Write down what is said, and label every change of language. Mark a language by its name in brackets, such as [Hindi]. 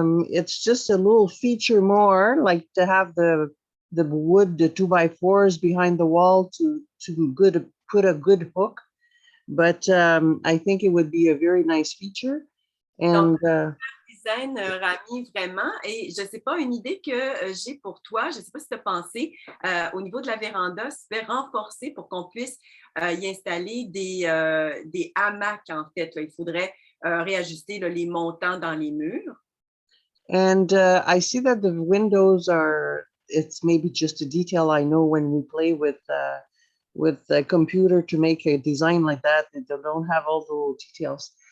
[English] It's just a little feature more, like to have the wood, the 2x4s behind the wall to put a good hook. But I think it would be a very nice feature. And [French] Design, Rami, vraiment. Et je ne sais pas, une idée que j'ai pour toi, je ne sais pas si tu as pensé au niveau de la véranda, c'est renforcer pour qu'on puisse y installer des hamacs, en fait. Là. Il faudrait réajuster là, les montants dans les murs. [English] And I see that the windows are, it's maybe just a detail I know when we play with a computer to make a design like that, they don't have all the little details.